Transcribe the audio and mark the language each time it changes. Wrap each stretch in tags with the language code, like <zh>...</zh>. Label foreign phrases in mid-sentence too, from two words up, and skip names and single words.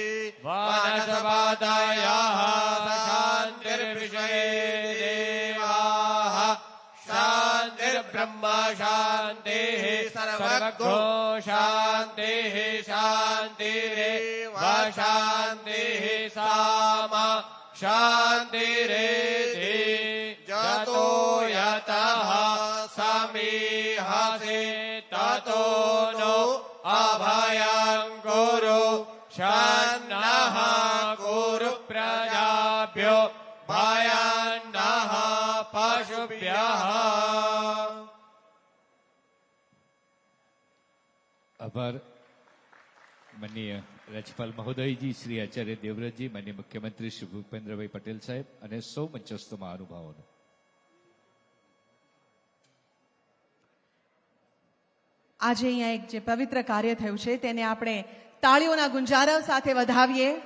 <sa>वनस्पतयः शान्तिर्विश्वे देवाः शान्तिर्ब्रह्म शान्तिः सर्वगो शान्तिः शान्तिरेव शान्तिः सामा शान्तिरेधि जतो यतः समीहसे ततो नो अभयं कुरु शन्नः कुरु प्रजाभ्यो भयन्नः पशुभ्यः</sa> <gu>આભાર માનનીય રાજ્યપાલ મહોદયજી, શ્રી આચાર્ય દેવવ્રતજી, માનનીય મુખ્યમંત્રી શ્રી ભૂપેન્દ્રભાઈ પટેલ સાહેબ અને સૌ મંચસ્થ મહાનુભાવોનો. આજે અહીંયા એક જે પવિત્ર કાર્ય થયું છે તેને આપણે તાળીઓના ગુંજારવ સાથે વધાવીએ.</gu>